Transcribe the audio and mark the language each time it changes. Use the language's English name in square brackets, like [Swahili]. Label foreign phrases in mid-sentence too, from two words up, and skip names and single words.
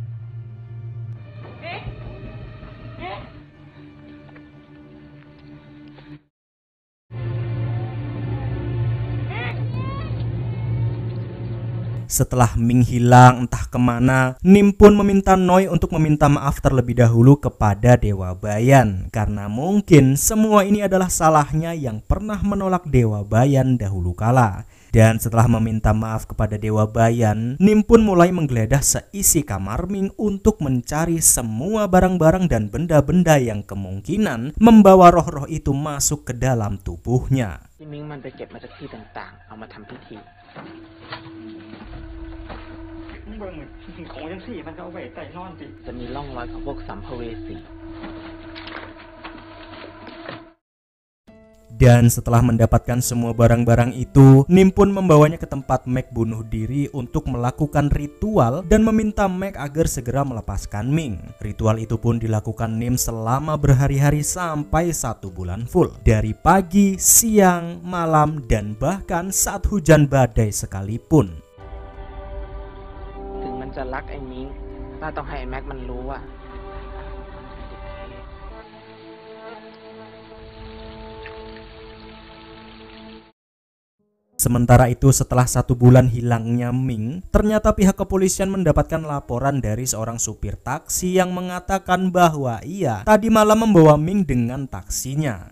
[Indonesian] Setelah Ming hilang entah kemana, Nim pun meminta Noi untuk meminta maaf terlebih dahulu kepada Dewa Bayan, karena mungkin semua ini adalah salahnya yang pernah menolak Dewa Bayan dahulu kala. Dan setelah meminta maaf kepada Dewa Bayan, Nim pun mulai menggeledah seisi kamar Ming untuk mencari semua barang-barang dan benda-benda yang kemungkinan membawa roh-roh itu masuk ke dalam tubuhnya. [Thai] อีมิงมันไปเก็บมาจากที่ต่างๆเอามาทำพิธี จะมีร่องรอยของพวกสัมภเวสี [Indonesian] Dan setelah mendapatkan semua barang-barang itu, Nim pun membawanya ke tempat Mac bunuh diri untuk melakukan ritual dan meminta Mac agar segera melepaskan Ming. Ritual itu pun dilakukan Nim selama berhari-hari sampai 1 bulan full, dari pagi, siang, malam, dan bahkan saat hujan badai sekalipun. [Thai] ถึงมันจะรักไอ้มิงป้าต้องให้ไอ้แม็กมันรู้ว่า [Indonesian] Sementara itu, setelah 1 bulan hilangnya Ming, ternyata pihak kepolisian mendapatkan laporan dari seorang supir taksi yang mengatakan bahwa ia tadi malam membawa Ming dengan taksinya.